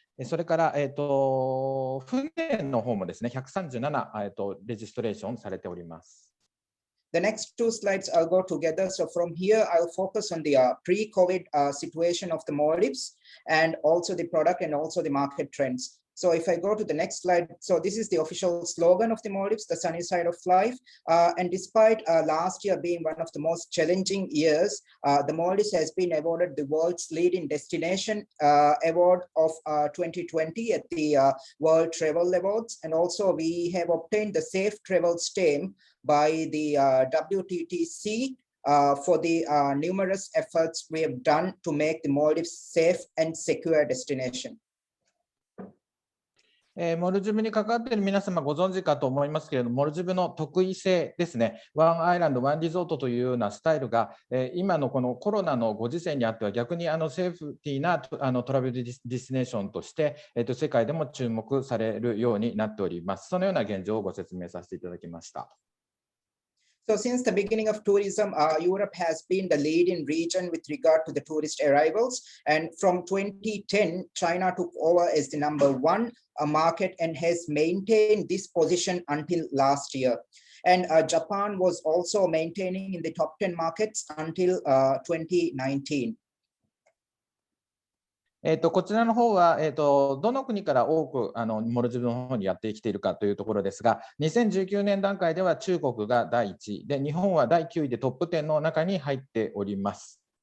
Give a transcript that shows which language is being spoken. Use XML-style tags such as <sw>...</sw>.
<ja>それから、船の方もですね、137、レジストレーションされております。</ja> <en>The next 2 slides I'll go together. So from here, I'll focus on the pre-COVID situation of the Maldives, and also the product and also the market trends. So if I go to the next slide, so this is the official slogan of the Maldives, the sunny side of life. And despite last year being one of the most challenging years, the Maldives has been awarded the world's leading destination award of 2020 at the World Travel Awards. And also we have obtained the Safe Travel stamp by the WTTC for the numerous efforts we have done to make the Maldives safe and secure destination.</en> <ja>モルジブに関わっている皆様ご存知かと思いますけれども、モルジブの特異性ですね、ワンアイランド、ワンリゾートというようなスタイルが、今のこのコロナのご時世にあっては逆にセーフティーなトラベルディスティネーションとして、世界でも注目されるようになっております。そのような現状をご説明させていただきました。</ja> <en>So since the beginning of tourism, Europe has been the leading region with regard to the tourist arrivals. And from 2010, China took over as the #1 market and has maintained this position until last year. And Japan was also maintaining in the top 10 markets until 2019.</en> <ja>こちらの方は、どの国から多くモルジブの方にやってきているかというところですが、2019年段階では中国が第1位で、日本は第9位でトップ10の中に入っております。</ja>